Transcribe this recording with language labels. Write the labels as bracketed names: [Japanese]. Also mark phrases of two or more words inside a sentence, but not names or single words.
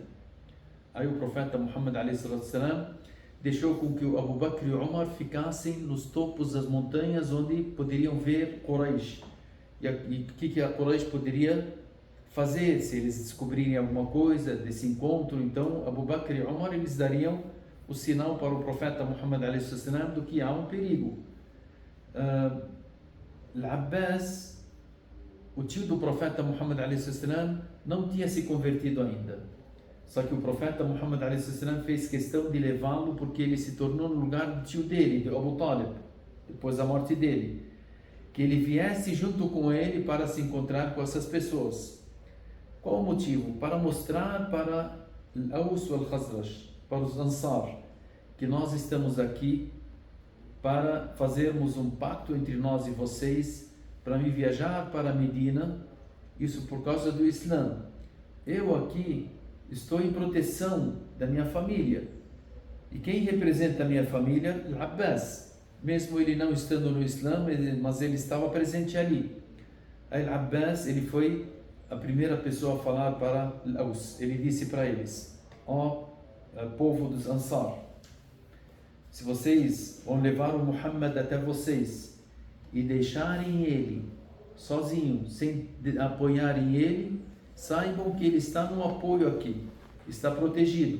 [Portuguese] Aí o profeta Muhammad a.s. deixou com que o Abu Bakr e o Umar ficassem nos topos das montanhas onde poderiam ver Quraysh. E o que a Quraysh poderia fazer se eles descobrirem alguma coisa desse encontro. Então Abu Bakr e Umar, eles dariam o sinal para o profeta Muhammad a.s. do que há um perigo. Al-Abbas, o tio do profeta Muhammad a.s., não tinha se convertido ainda. Só que o profeta Muhammad a.s. fez questão de levá-lo porque ele se tornou no lugar do tio dele, de Abu Talib, depois da morte dele. Que ele viesse junto com ele para se encontrar com essas pessoas. Qual o motivo? Para mostrar para Al-Aws e Al-Khazraj, para os Ansar, que nós estamos aqui para fazermos um pacto entre nós e vocês, para me viajar para Medina, isso por causa do Islã. Eu aqui estou em proteção da minha família. E quem representa a minha família? Al-Abbas. Mesmo ele não estando no Islã, mas ele estava presente ali. Al-Abbas, ele foi a primeira pessoa a falar para Al-Aws. Ele disse para eles: ó povo dos Ansar, se vocês vão levar o Muhammad até vocês e deixarem ele sozinho, sem apoiarem ele, saibam que ele está no apoio aqui, está protegido.